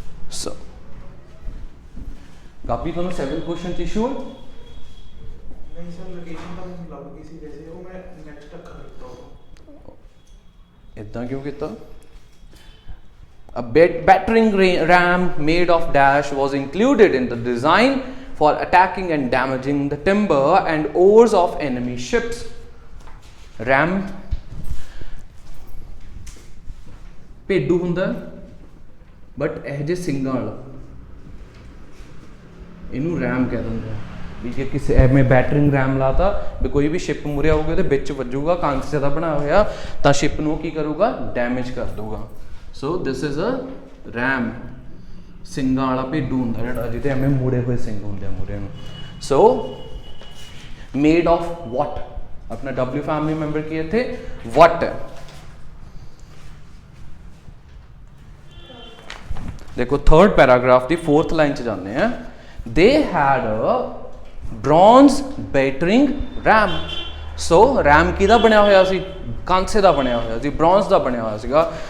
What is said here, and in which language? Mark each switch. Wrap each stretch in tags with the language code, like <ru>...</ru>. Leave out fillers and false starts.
<pa>ਸੋ copy ਤੁਹਾਨੂੰ 7 question issue ਹੈ? ਨਹੀਂ ਸਰ, ਲੋਕੇਸ਼ਨ ਤਾਂ ਮੈਨੂੰ ਲੱਭ ਗਈ ਸੀ ਵੈਸੇ, ਉਹ ਮੈਂ ਨੈਕਸਟ ਅੱਖਰ ਲਿਖਤਾ ਉਹ। ਇਦਾਂ ਕਿਉਂ ਕੀਤਾ?</pa> <en>A battering ram made of dash was included in the design for attacking and damaging the timber and oars of enemy ships.</en> <pa>Ram ਭੇਡੂ ਹੁੰਦਾ ਬਟ ਇਹ ਜੇ ਸਿੰਘਾਂ ਵਾਲਾ, ਇਹਨੂੰ ਰੈਮ ਕਹਿ ਦਿੰਦੇ ਆ। ਵੀ ਜੇ ਕਿਸੇ ਐਵੇਂ ਬੈਟਰਿੰਗ ਰੈਮ ਲਾਤਾ ਵੀ ਕੋਈ ਵੀ ਸ਼ਿਪ ਮੁਰਿਆ ਹੋਊਗਾ ਉਹਦੇ ਵਿੱਚ ਵੱਜੂਗਾ, ਕਾਂਸੇ ਦਾ ਬਣਾਇਆ ਹੋਇਆ, ਤਾਂ ਸ਼ਿਪ ਨੂੰ ਕੀ ਕਰੂਗਾ? ਡੈਮੇਜ ਕਰ ਦੂਗਾ।</pa> <en>So this is a ram.</en> <pa>ਸਿੰਘਾਂ ਵਾਲਾ ਭੇਡੂ ਹੁੰਦਾ ਜਿਹੜਾ, ਜਿਹਦੇ ਐਵੇਂ ਮੁੜੇ ਹੋਏ ਸਿੰਘ ਹੁੰਦੇ ਆ ਮੂਰੇ ਨੂੰ।</pa> <en>So made of what?</en> <pa>ਆਪਣਾ W ਫੈਮਿਲੀ ਮੈਂਬਰ ਕੀ ਇੱਥੇ? ਵਾਟ ਹੈ। ਦੇਖੋ ਥਰਡ ਪੈਰਾਗ੍ਰਾਫ ਦੀ 4th ਲਾਈਨ 'ਚ ਜਾਂਦੇ ਆ।</pa> <en>They had a bronze battering ram.</en> <pa>So RAM ਕਿਹਦਾ ਬਣਿਆ ਹੋਇਆ ਸੀ? ਕਾਂਸੇ ਦਾ ਬਣਿਆ ਹੋਇਆ ਸੀ, ਬ੍ਰੌਂਜ਼ ਦਾ ਬਣਿਆ ਹੋਇਆ ਸੀਗਾ।</pa>